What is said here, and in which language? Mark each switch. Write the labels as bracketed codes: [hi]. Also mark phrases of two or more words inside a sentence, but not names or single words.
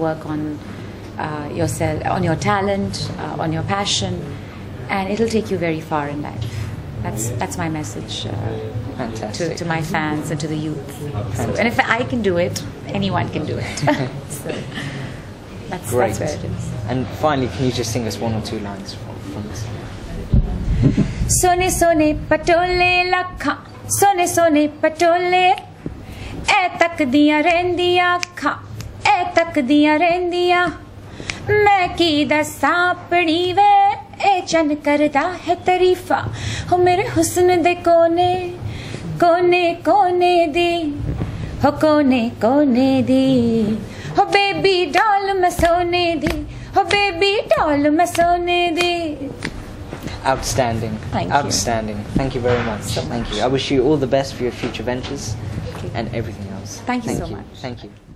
[en] Work on yourself, on your talent, on your passion, and it'll take you very far in life. That's my message to my fans and to the youth. So, and if I can do it, anyone can do it. So that's where it is. And finally, can you just sing us one or two lines from this? [pa] ਸੋਣੇ ਸੋਣੇ ਪਟੋਲੇ ਲੱਖਾਂ, ਸੋਣੇ ਸੋਣੇ ਪਟੋਲੇ, ਏ ਤੱਕਦੀਆਂ ਰਹਿੰਦੀਆਂ ਅੱਖਾਂ, ਏ ਤੱਕਦੀਆਂ ਰਹਿੰਦੀਆਂ. ਮੈਂ ਕੀ ਦੱਸਾਂ ਪੜੀ ਵੇ ਏ ਚੰਨ ਕਰਦਾ ਹੈ ਤਾਰੀਫਾਂ ਹੋ ਮੇਰੇ ਹੁਸਨ ਦੇ ਕੋਨੇ ਕੋਨੇ ਕੋਨੇ ਦੀ ਹੋ ਕੋਨੇ ਕੋਨੇ ਦੀ ਹੋ [en] baby doll [pa] ਮੈਂ ਸੋਨੇ ਦੀ ਹੋ [en] baby doll [pa] ਮੈਂ ਸੋਨੇ ਦੀ. [en] Outstanding. Thank you. Outstanding. Thank you very much. Thank you. I wish you all the best for your future ventures and everything else. Thank you so much. Thank you.